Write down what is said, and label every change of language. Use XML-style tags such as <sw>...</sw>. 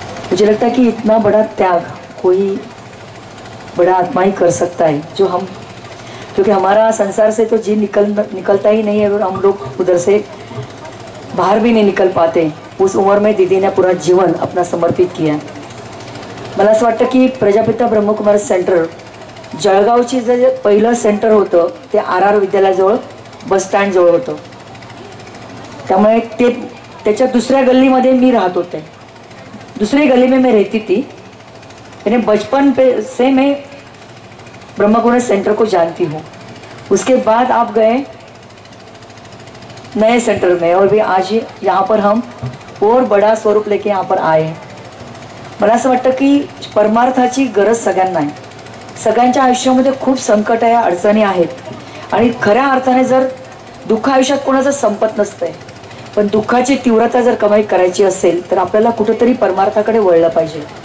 <hi>मुझे लगता है कि इतना बड़ा त्याग कोई बड़ा आत्मा ही कर सकता है, जो हम, क्योंकि हमारा संसार से तो जी निकलता ही नहीं है और हम लोग उधर से बाहर भी नहीं निकल पाते। उस उम्र में दीदी ने पूरा जीवन अपना समर्पित किया।</hi> <mr>मला असं वाटतं की प्रजापिता ब्रह्मकुमारी सेंटर जळगावची जे पहिलं सेंटर होतं ते RR विद्यालयाजवळ बस स्टँड जवळ होतं। त्यामुळे त्याच्या दुसऱ्या गल्लीमध्ये मी राहत होते।</mr> <hi>दूसरी गली में मैं रहती थी। मैंने बचपन से मैं ब्रह्मकुमारी सेंटर को जानती हूँ। उसके बाद आप गए नए सेंटर में और भी आज यहाँ पर हम और बड़ा स्वरूप लेके यहाँ पर आए हैं।</hi> <mr>मला असं वाटतं की परमार्थाची गरज सगळ्यांना आहे। सगळ्यांच्या आयुष्यामध्ये खूप संकट आहे, अडचणी आहेत आणि खऱ्या अर्थाने जर दुःख आयुष्यात कोणाचं संपत नसतंय, पण दुःखाची तीव्रता जर कमी करायची असेल तर आपल्याला कुठेतरी परमार्थाकडे वळलं पाहिजे।</mr>